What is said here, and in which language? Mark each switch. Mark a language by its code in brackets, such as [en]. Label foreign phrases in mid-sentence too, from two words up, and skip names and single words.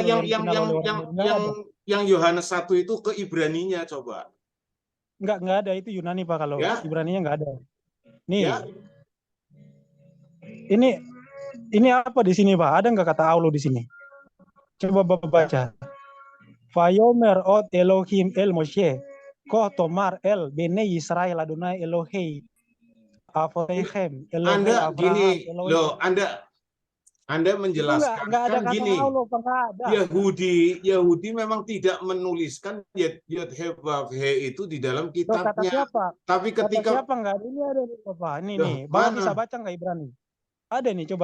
[id] yang Yohanes 1 itu ke Ibraninya coba. Nggak ada, itu Yunani Pak. Kalau Ya? Ibraninya nggak ada. Nih, Ya, ini apa di sini, Pak? Ada nggak kata Allah di sini? Coba Bapak baca. [he] ויאמר עוד אלהים אל משה כה תאמר אל בני ישראל אדני אלהי אברהם אלהי [id] Anda Abraham, gini Elohei. loh, Anda Itu menjelaskan nggak ada kan kata gini. Allah, Pak, nggak ada. Yahudi memang tidak menuliskan Yod He Vav He itu di dalam Loh, kata kitabnya. siapa? Tapi Kata ketika siapa nggak ada? Ini ada nih, Bapak. Ini Loh, nih, Bapak bisa mana? baca nggak Ibrani? Ada nih, coba.